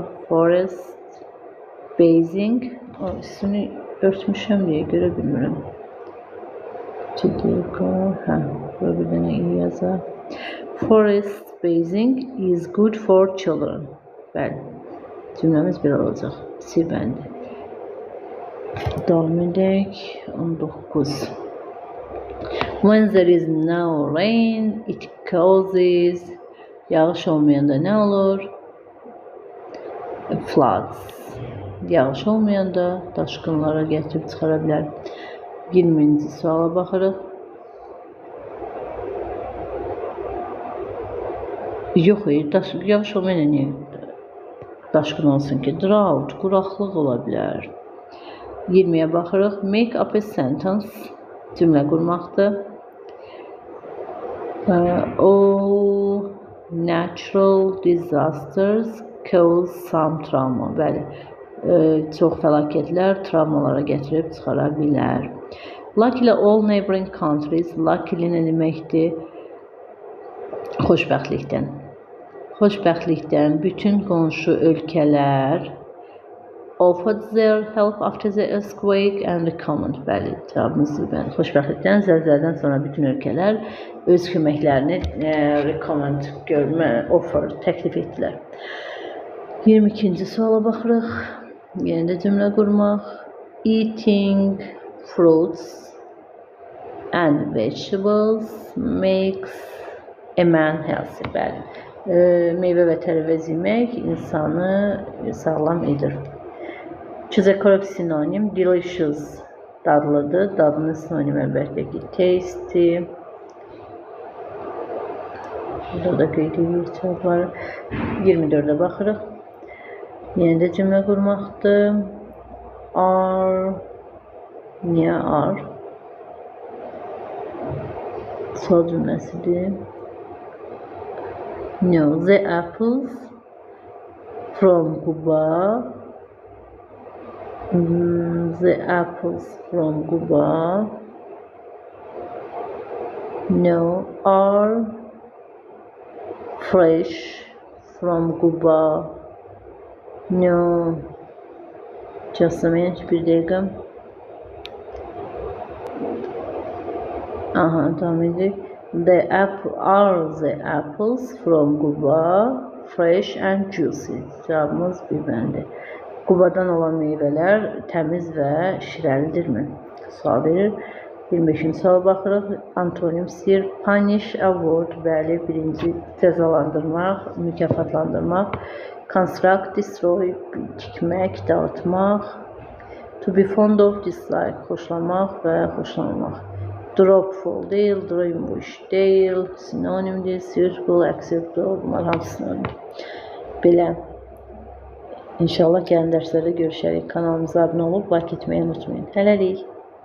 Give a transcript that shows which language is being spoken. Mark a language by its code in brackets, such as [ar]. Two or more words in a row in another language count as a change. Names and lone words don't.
[en] Forest, basing, [az] üstünü örtmüşəm deyə görə bilmirəm. Burada bir dənə I yazaq. [en] Forest basing is good for children. [az] Bəli, cümləmiz belə olacaq. C bəndi. Davam edək. 19. [en] When there is no rain, it causes, [az] yağış olmayanda nə olur? [en] Floods. [az] Yağış olmayanda daşqınlara gətirib çıxara bilər. 20-ci suala baxırıq. Yox, yağış olmayanda niyə daşqın olsun ki? Drought, quraqlıq ola bilər. 20-yə baxırıq. [en] Make up a sentence. [az] Cümlə qurmaqdır. [en] All natural disasters cause some trauma. [az] Bəli, çox fəlakətlər travmalara gətirib çıxara bilər. [en] Luckily all neighboring countries, luckily [az] nə deməkdir? Xoşbəxtlikdən. Xoşbəxtlikdən bütün qonşu ölkələr [en] offered their help after the earthquake and recommend. [az] Bəli, cavabımız bəli. Xoşbəxtlikdən, zəlzələdən sonra bütün ölkələr öz köməklərini [en] recommend, offer, [az] təklif etdilər. 22-ci suala baxırıq. Yenə də cümlə qurmaq. [en] Eating fruits and vegetables makes a man healthy. [az] Bəli, meyvə və tərəvəz yemək insanı sağlam edir. [en] Choose a correct synonym. Delicious, [az] dadlıdır. Dadının sinonimi əlbəttə ki, tasty. Burada da qeyd edirik cavabları. 24-ə baxırıq. Yenə də cümlə qurmaqdır. Are, niyə are? Sual cümləsidir. [en] No, the apples from Cuba. The apples from Cuba. No, are fresh from Cuba. No. Just a minute, [az] bir dəqiqə. Devam edək. [en] Are the apples from Cuba fresh and juicy? [az] Cavabımız bir bəndi. Qubadan olan meyvələr təmiz və şirəlidirmi? Sual verir. 25-ci suala baxırıq. Antonim sir, [en] punish, award, [az] bəli, birinci cəzalandırmaq, mükafatlandırmaq. [en] Construct, destroy, [az] tikmək, dağıtmaq. [en] To be fond of, dislike, [az] xoşlamaq və xoşlamamaq. [en] Drop, fall [az] deyil, dreamwish deyil, sinonimdir, [en] circle, acceptable, [az] bunlar hamısı sinonim. Belə. İnşallah gələn dərslərdə görüşərik. Kanalımıza abunə olub, like etməyi unutmayın. Hələlik.